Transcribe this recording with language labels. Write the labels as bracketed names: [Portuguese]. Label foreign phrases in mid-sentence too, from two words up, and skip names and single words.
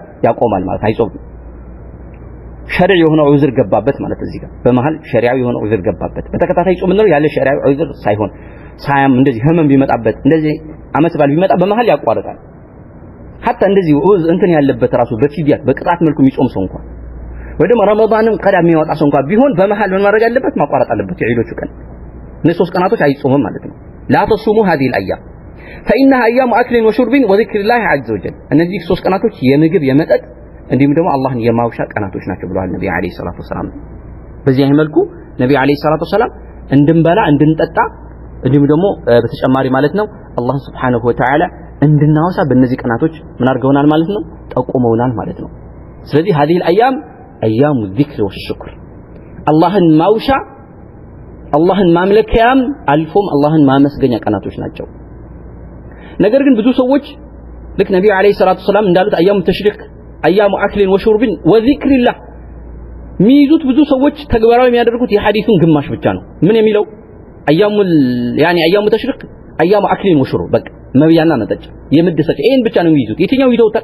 [Amharic] ያቆማል ማለት አይጾምም። ሸሪዕ የሆነ ዑዝር ገባበት ማለት እዚህ ጋር በመሃል ሸሪዓዊ የሆነ ዑዝር ገባበት። በተከታታይ ጾም ነው ያለ ሸሪዓዊ ዑዝር ሳይሆን ሳያም እንደዚህ ህመም ቢመጣበት እንደዚህ አመት ባል ቢመጣ በመሃል ያቋርጣል። hatta እንደዚህ እንትን ያለበት ራሱ በፊዲያት በቅጣት መልኩ የሚጾም ሰው እንኳን ወይ ደግሞ ረመዳንም ቀዳሚ የሚያወጣ ሰው እንኳን ቢሆን በመሃል ምን ማድረግ አለበት? ማቋረጥ አለበት። የዒዶቹ ቀን እነዚህ 3 ቀናቶች አይጾምም ማለት ነው። [Arabic] لا تصوموا هذه الأيام فإنها أيام أكل وشرب وذكر الله عز وجل [Amharic] እነዚህ 3 ቀናቶች የምግብ የመጠጥ እንዲሁም ደግሞ አላህን የማውሻ ቀናቶች ናቸው ብለዋል ነብዩ [Arabic] عليه الصلاة والسلام። [Amharic] በዚህ መልኩ ነብዩ [Arabic] عليه الصلاة والسلام [Amharic] እንድንበላ እንድንጠጣ እንዲሁም ደግሞ በተጨማሪ ማለት ነው አላህ [Arabic] سبحانه وتعالى [Amharic] እንድናወሳ በእነዚህ ቀናቶች ምን አድርገውናል ማለት ነው? ጠቁመውናል ማለት ነው። ስለዚህ [Arabic] هذه الأيام أيام الذكر والشكر [Amharic] አላህን ማውሻ አላህን ማምለኪያም አልፎም አላህን ማመስገኛ ቀናቶች ናቸው። ነገር ግን ብዙ ሰዎች ልክ ነብዩ [Arabic] عليه الصلاة والسلام [Amharic] እንዳሉት [Arabic] أيام التشريق أيام أكل وشرب وذكر الله [Amharic] ሚይዙት ብዙ ሰዎች ተግባራዊ የሚያደርጉት የሐዲሱን ግማሽ ብቻ ነው። ምን የሚለው [Arabic] أيام التشريق أيام أكل وشرب [Amharic] በቃ መብያና መጠጫ የምድሰጭ ይሄን ብቻ ነው የሚይዙት። የትኛው ይተውታል?